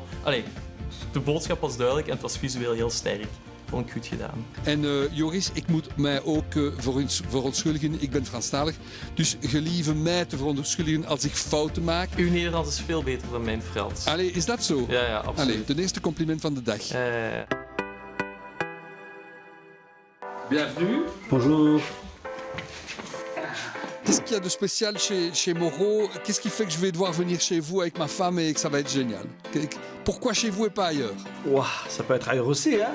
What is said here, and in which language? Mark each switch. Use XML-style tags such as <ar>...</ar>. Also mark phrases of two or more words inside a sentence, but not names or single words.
<nl>de boodschap was duidelijk en het was visueel heel sterk. Vond ik goed gedaan. En Joris, ik moet mij ook verontschuldigen. Ik ben Franstalig. Dus gelieve mij te verontschuldigen als ik fouten maak. Uw Nederlands is veel beter dan mijn Frans. Allee, is dat zo? Ja, absoluut. Allee, ten eerste compliment van de dag.</nl> <fr>Bienvenue. Bonjour. Qu'est-ce qu'il y a de spécial chez Moreau? Qu'est-ce qui fait que je vais devoir venir chez vous avec ma femme et que ça va être génial? Pourquoi chez vous et pas ailleurs? Ouah, ça peut être ailleurs aussi, hein.</fr>